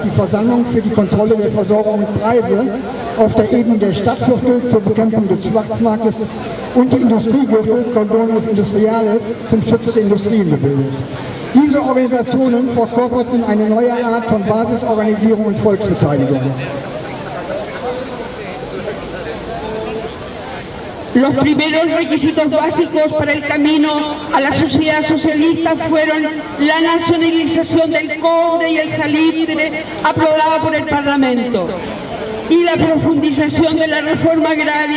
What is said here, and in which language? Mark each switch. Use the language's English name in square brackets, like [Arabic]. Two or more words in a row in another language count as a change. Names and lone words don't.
[German] Die Versammlung für die Kontrolle der Versorgung und Preise auf der Ebene der Stadtviertel zur Bekämpfung des Schwarzmarktes und die Industriegürtel Cordones Industriales zum Schutz der Industrien gebildet. Diese Organisationen verkörperten eine neue Art von Basisorganisierung und Volksbeteiligung. [Spanish] Los primeros requisitos básicos para el camino a la sociedad socialista fueron la nacionalización del cobre y el salitre aprobada por el Parlamento y la profundización de la reforma agraria